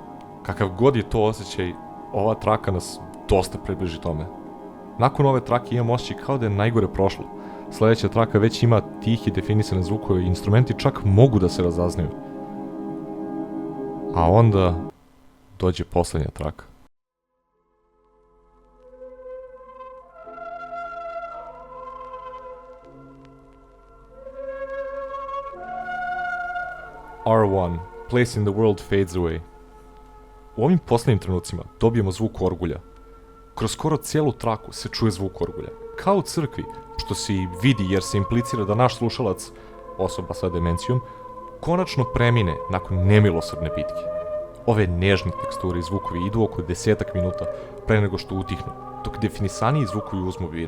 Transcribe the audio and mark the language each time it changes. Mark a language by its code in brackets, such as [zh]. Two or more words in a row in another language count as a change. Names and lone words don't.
[sr] Kakav god je to osjećaj, ova traka nas dosta približi tome. Nakon ove trake imam osjećaj kao da je najgore prošlo. Sledeća traka već ima tihi definisane zvukove i instrumenti čak mogu da se razaznaju. A onda dođe poslednja traka. [en] R1, Place in the World fades away. [sr] U ovim poslednjim trenucima dobijemo zvuk orgulja. Kroz skoro cijelu traku se čuje zvuk orgulja. Kao u crkvi, što se i vidi jer se implicira da naš slušalac, osoba sa demencijom, konačno premine nakon nemilosrdne bitke. Ove nežne teksture i zvukovi idu oko 10 minuta pre nego što utihnu, dok definisaniji zvukovi uzmu binu.